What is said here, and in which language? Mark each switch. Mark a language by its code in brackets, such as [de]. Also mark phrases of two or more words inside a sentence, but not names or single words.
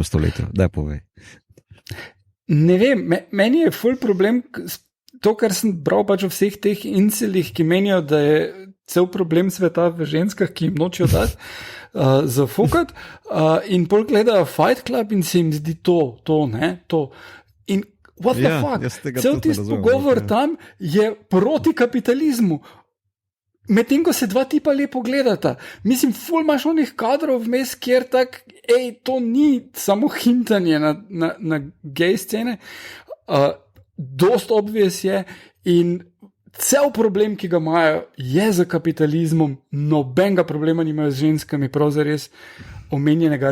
[sl] stoletju? Daj povej. Ne vem, meni je ful problem to, kar sem bral pač o vseh teh incelih, ki menijo, da je cel problem sveta v ženskah, ki jim nočijo dati zafukat, in pol gledajo Fight Club in se jim zdi to. [en] In what the fuck? [sl] Cel tisti pogovor tam je proti kapitalizmu. Medtem ko se dva tipa lepo gledata. Mislim, ful imaš onih kadrov vmes, kjer tak, to ni samo hintanje na gej scene. Dost obvious je in cel problem, ki ga imajo, je za kapitalizmom, nobenega problema nimajo z ženskami, prav zares omenjenega.